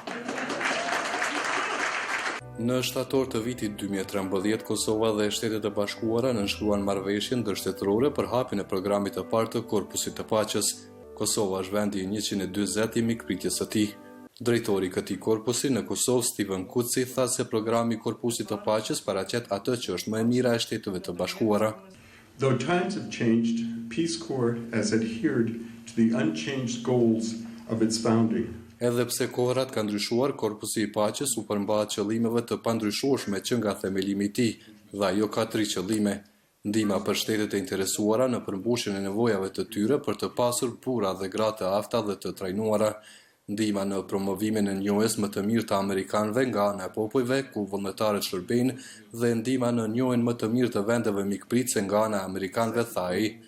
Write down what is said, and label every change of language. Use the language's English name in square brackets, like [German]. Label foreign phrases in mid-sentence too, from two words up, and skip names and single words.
[Albanian] Në shtator të vitit 2013, Kosova dhe Shtetet e Bashkuara nënshkruan marrëveshje ndërshtetërore për hapjen e programit të parë të Korpusit të Paqes. Kosova është vendi i 140 i mikpritjes së tij. Drejtori i këtij korpusi në Kosovë, Steven Kuci, tha se programi i Korpusit të Paqes paraqet atë që është më e mira e Shteteve të Bashkuara. [English] Though times have changed, Peace Corps has adhered to the unchanged goals of its founding. [Albanian] Edhe pse kohërat kanë ndryshuar, Korpusi i Paqes u përmbahet qëllimeve të pandryshueshme që nga themelimi i tij, dhe ajo ka 3 qëllime: ndihma për shtetet e interesuara në përmbushjen e nevojave të tyre për të pasur burra dhe gra të afta dhe të trajnuara, ndihma në promovimin e njohjes më të mirë të amerikanëve nga ana e popujve ku vullnetarët shërbejnë dhe ndihma në njohjen më të mirë të vendeve mikpritëse nga ana e amerikanëve, tha ai.